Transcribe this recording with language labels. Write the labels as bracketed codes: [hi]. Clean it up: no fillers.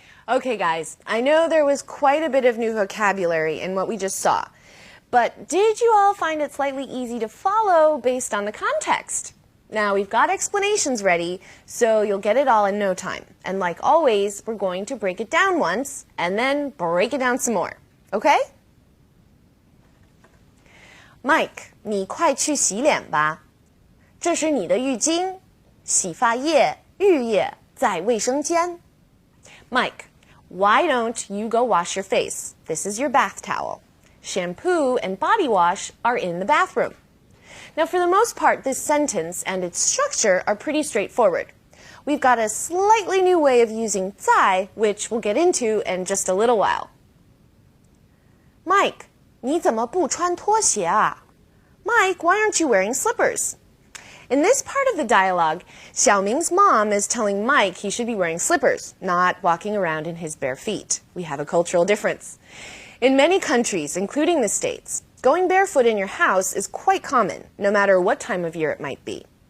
[en] Okay, guys, I know there was quite a bit of new vocabulary in what we just saw, but did you all find it slightly easy to follow based on the context? Now, we've got explanations ready, so you'll get it all in no time. And like always, we're going to break it down once, and then break it down some more. Okay? [zh] Mike, 你快去洗脸吧。这是你的浴巾、洗发液、浴液在卫生间。 [en] Mike, why don't you go wash your face? This is your bath towel. Shampoo and body wash are in the bathroom. Now, for the most part, this sentence and its structure are pretty straightforward. We've got a slightly new way of using 在, which we'll get into in just a little while. Mike, 你怎么不穿拖鞋啊? Mike, why aren't you wearing slippers? In this part of the dialogue, Xiaoming's mom is telling Mike he should be wearing slippers, not walking around in his bare feet. We have a cultural difference. In many countries, including the States, going barefoot in your house is quite common, no matter what time of year it might be.